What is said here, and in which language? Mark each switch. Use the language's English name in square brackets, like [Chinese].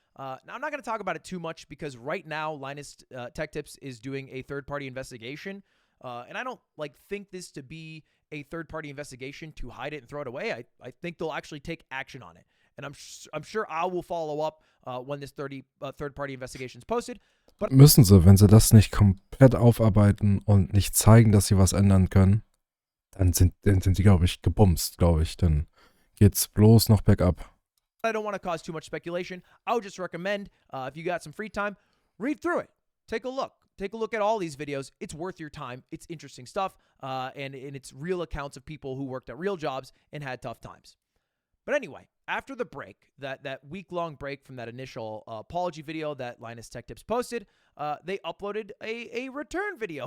[English] Now, I'm not going to talk about it too much because right now Linus Tech Tips is doing a third-party investigation. And I don't think this to be a third-party investigation to hide it and throw it away. I think they'll actually take action on it. And I'm sure I will follow up when this third-party investigation is posted. But [German] Müssen sie, wenn sie das nicht komplett aufarbeiten und nicht zeigen, dass sie was ändern können, dann sind die, glaube ich, gebumst, glaube ich. Dann geht's bloß noch bergab. [English] I don't want to cause too much speculation. I would just recommend, if you got some free time, read through it. Take a look. Take a look at all these videos. It's worth your time. It's interesting stuff, and it's real accounts of people who worked at real jobs and had tough times. But anyway, after the break, that week-long break from that initial apology video that Linus Tech Tips posted, they uploaded a return video.